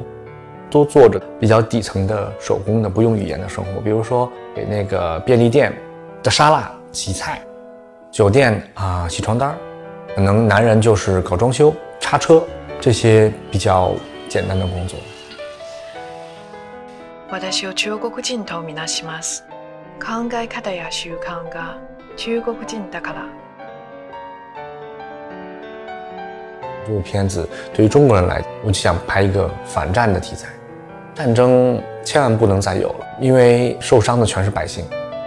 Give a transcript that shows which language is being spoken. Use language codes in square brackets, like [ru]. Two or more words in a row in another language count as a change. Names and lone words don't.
[zh] 都做着比较底层的手工的不用语言的生活，比如说给那个便利店的沙拉洗菜，酒店洗床单，可能男人就是搞装修擦车，这些比较简单的工作。 [ja] 私を中国人とみなします。考え方や習慣が中国人だから。 [zh] 这部片子对于中国人来讲，我就想拍一个反战的题材。战争千万不能再有了，因为受伤的全是百姓。